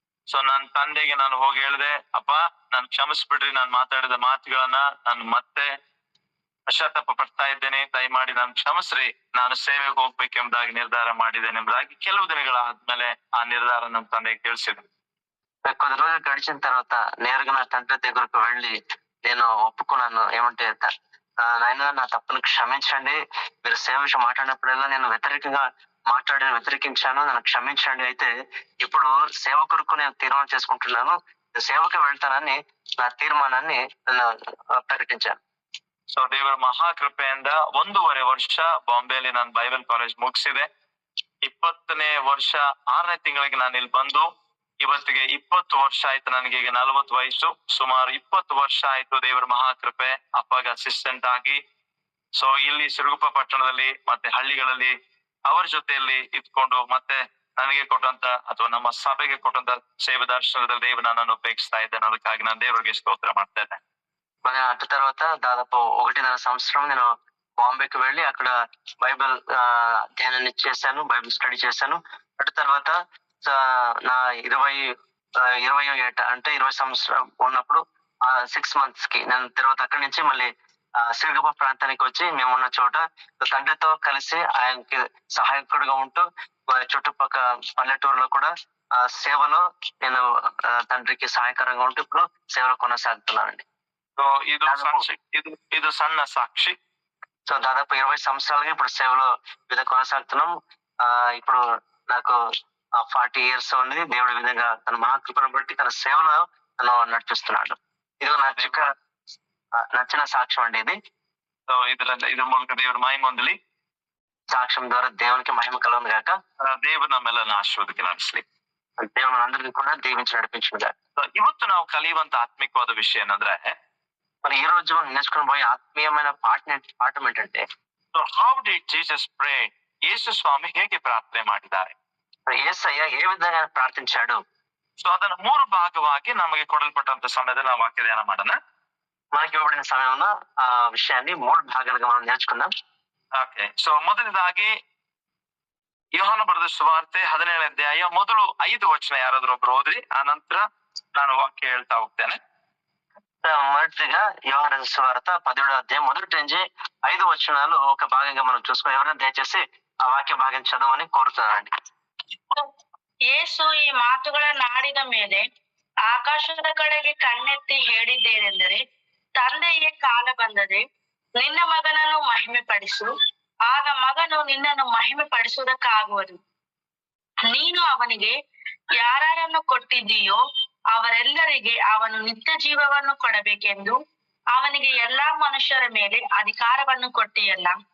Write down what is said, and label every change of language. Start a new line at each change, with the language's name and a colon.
Kannada: So ನನ್ನ ತಂದೆಗೆ ನಾನು ಹೋಗಿ ಹೇಳಿದೆ, ಅಪ್ಪ ನಾನು ಕ್ಷಮಿಸ್ಬಿಡ್ರಿ, ನಾನು ಮಾತಾಡಿದ ಮಾತುಗಳನ್ನ ನಾನು ಮತ್ತೆ ಪಶ್ಚಾತ್ತಾಪ ಪಡ್ತಾ ಇದ್ದೇನೆ, ದಯಮಾಡಿ ನಾನು ಕ್ಷಮಿಸ್ರಿ, ನಾನು ಸೇವೆಗೆ ಹೋಗ್ಬೇಕೆಂಬುದಾಗಿ ನಿರ್ಧಾರ ಮಾಡಿದ್ದೇನೆ ಎಂಬುದಾಗಿ ಕೆಲವು ದಿನಗಳಾದ್ಮೇಲೆ ಆ ನಿರ್ಧಾರ ನಮ್ಮ ತಂದೆಗೆ ತಿಳಿಸಿದ್ರು.
Telugu: కొద్ది రోజులు గడిచిన తర్వాత నేరుగా నా తండ్రి దగ్గరకు వెళ్ళి నేను ఒప్పుకున్నాను. ఏమంటే, నాయన నా తప్పును క్షమించండి, మీరు సేవ విషయం మాట్లాడినప్పుడల్లా నేను వ్యతిరేకించాను, నన్ను క్షమించండి. అయితే ఇప్పుడు సేవ కొరకు నేను తీర్మానం చేసుకుంటున్నాను, సేవకి వెళ్తానని నా తీర్మానాన్ని నేను ప్రకటించాను.
Kannada: ಸೊ ದೇವರ ಮಹಾಕೃಪೆಯಿಂದ 1.5 ವರ್ಷ ಬಾಂಬೆಯಲ್ಲಿ ನಾನು ಬೈಬಲ್ ಕಾಲೇಜ್ ಮುಗಿಸಿದೆ. 20ನೇ ವರ್ಷ 6ನೇ ತಿಂಗಳಿಗೆ ನಾನು ಇಲ್ಲಿ ಬಂದು ಇವತ್ತಿಗೆ 20 ವರ್ಷ ಆಯ್ತು. ನನಗೆ ಈಗ 40 ವಯಸ್ಸು. ಸುಮಾರು 20 ವರ್ಷ ಆಯ್ತು ದೇವರ ಮಹಾಕೃಪೆ ಅಪ್ಪಗೆ ಅಸಿಸ್ಟೆಂಟ್ ಆಗಿ. ಸೊ ಇಲ್ಲಿ ಸಿರುಗುಪ್ಪ ಪಟ್ಟಣದಲ್ಲಿ ಮತ್ತೆ ಹಳ್ಳಿಗಳಲ್ಲಿ ಅವರ ಜೊತೆಯಲ್ಲಿ ಇದ್ಕೊಂಡು ಮತ್ತೆ ನನಗೆ ಕೊಟ್ಟಂತ ಅಥವಾ ನಮ್ಮ ಸಭೆಗೆ ಕೊಟ್ಟಂತ ಸೇವೆ ದರ್ಶನದಲ್ಲಿ ದೇವರು ನನ್ನನ್ನು ಉಪಯೋಗಿಸ್ತಾ ಇದ್ದೇನೆ. ಅದಕ್ಕಾಗಿ ನಾನು ದೇವರಿಗೆ ಸ್ತೋತ್ರ ಮಾಡ್ತಾ ಇದ್ದೇನೆ.
Telugu: అటు తర్వాత దాదాపు 1.5 సంవత్సరం నేను బాంబేకి వెళ్ళి అక్కడ బైబిల్ అధ్యయనాన్ని చేశాను, బైబిల్ స్టడీ చేశాను. అటు తర్వాత నా 20వ ఏట అంటే 20 సంవత్సరం ఉన్నప్పుడు
English: 6 months
Telugu: కి నేను తర్వాత అక్కడి నుంచి మళ్ళీ సిరుగుప్ప ప్రాంతానికి వచ్చి మేము ఉన్న చోట తండ్రితో కలిసి ఆయనకి సహాయకుడిగా ఉంటూ చుట్టుపక్క పల్లెటూరులో కూడా సేవలో నేను తండ్రికి సహాయకరంగా ఉంటూ ఇప్పుడు సేవలో కొనసాగుతున్నానండి. సో ఇది సన్న సాక్షి. సో దాదాపు 20 సంవత్సరాలుగా ఇప్పుడు సేవలో కొనసాగుతున్నాం. ఇప్పుడు నాకు
English: 40 years
Telugu: ఉంది. దేవుడి విధంగా తన మహాకృపను బట్టి తన సేవలో నన్ను నడిపిస్తున్నాడు. ఇది నాకు నచ్చిన సాక్ష్యం అండి ఇది. సో
Kannada: ఇದ್ರ ಮೂಲಕ ದೇವರ ಮಹಿಮೆ ಹೊಂದಲಿ.
Telugu: సాక్ష్యం ద్వారా దేవునికి మహిమ కలుగును గాక.
Kannada: ದೇವರು ನಮ್ಮೆಲ್ಲರನ್ನು ಆಶೀರ್ವದಿಸಿ ನಡೆಸಲಿ.
Telugu: దేవుడు మనందరినీ కూడా దీవించి నడిపించును గాక.
Kannada: ಇವತ್ತು ನಾವು ಕಲಿಯುವಂತ ಆತ್ಮಿಕವಾದ ವಿಷಯ ಏನಂದ್ರೆ,
Telugu: మరి ఈ రోజు మనం నేర్చుకుని పోయే ఆత్మీయమైన పాఠం ఏంటంటే,
English: So how did Jesus pray?
Kannada: యేసు స్వామి ಹೇಗೆ ಪ್ರಾರ್ಥನೆ ಮಾಡಿದ್ದಾರೆ?
Telugu: యేసయ్య ఏ విధంగా ప్రార్థించాడు? సో
Kannada: ಅದನ್ನ 3 ಭಾಗವಾಗಿ ನಮಗೆ ಕೊಡಲ್ಪಟ್ಟಂತ ಸಮಯದಲ್ಲಿ ನಾವು ವಾಕ್ಯ ಧ್ಯಾನ ಮಾಡೋಣ.
Telugu: మనకి ఇవ్వబడిన సమయంలో ఆ విషయాన్ని 3 భాగాలుగా మనం నేర్చుకుందాం.
Kannada: ಓಕೆ. ಸೊ ಮೊದಲನೇದಾಗಿ ಯೋಹಾನ ಬರೆದ ಸುವಾರ್ತೆ 17ನೇ ಅಧ್ಯಾಯ ಮೊದಲು 5 ವಚನ ಯಾರಾದ್ರೂ ಒಬ್ರು ಓದ್ರಿ, ಆ ನಂತರ ನಾನು ವಾಕ್ಯ ಹೇಳ್ತಾ ಹೋಗ್ತೇನೆ.
Telugu: మొదటిగా యోహాను సువార్త 17వ అధ్యాయం మొదటి నుంచి 5 వచనాలు ఒక భాగంగా మనం చూసుకుని, ఎవరైనా దయచేసి ఆ వాక్య భాగం చదవమని కోరుతున్నానండి.
Kannada: ಯೇಸು ಈ ಮಾತುಗಳನ್ನಾಡಿದ ಮೇಲೆ ಆಕಾಶದ ಕಡೆಗೆ ಕಣ್ಣೆತ್ತಿ ಹೇಳಿದ್ದೇನೆಂದರೆ, ತಂದೆಯೇ ಕಾಲ ಬಂದದೆ, ನಿನ್ನ ಮಗನನ್ನು ಮಹಿಮೆ ಪಡಿಸು, ಆಗ ಮಗನು ನಿನ್ನನ್ನು ಮಹಿಮೆ ಪಡಿಸುವುದಕ್ಕಾಗುವುದು. ನೀನು ಅವನಿಗೆ ಯಾರನ್ನು ಕೊಟ್ಟಿದ್ದೀಯೋ ಅವರೆಲ್ಲರಿಗೆ ಅವನು ನಿತ್ಯ ಜೀವವನ್ನು ಕೊಡಬೇಕೆಂದು ಅವನಿಗೆ ಎಲ್ಲಾ ಮನುಷ್ಯರ ಮೇಲೆ ಅಧಿಕಾರವನ್ನು ಕೊಟ್ಟಿಯಲ್ಲ.